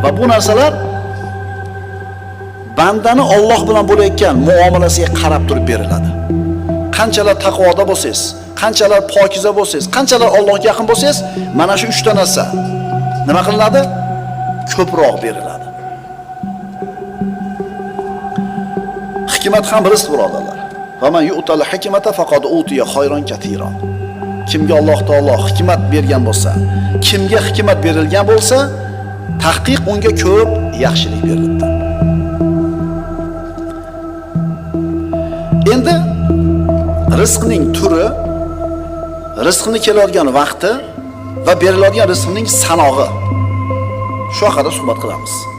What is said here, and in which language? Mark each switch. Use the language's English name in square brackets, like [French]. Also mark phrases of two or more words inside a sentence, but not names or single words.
[Uzbek] Va bu narsalar bandani Alloh bilan bo'layotgan muomalasiga qarab turib beriladi. Qanchalar taqvoda bo'lsangiz, qanchalar pokiza bo'lsangiz, qanchalar Allohga yaqin bo'lsangiz, mana shu uchta narsa nima qilinadi? Ko'proq beriladi. Hikmat ham rizq, birodarlar. [Arabic] "ومن يؤت الحكمة فقد أوتي خيرا كثيرا". [Uzbek] Kimga Alloh taolo hikmat bergan bo'lsa, kimga hikmat berilgan bo'lsa, tahqiq unga ko'p yaxshilik beriladi. Endi rizqning turi, rizqni keladigan vaqti va beriladigan rizqning sanog'i. Shu haqida suhbat qilamiz.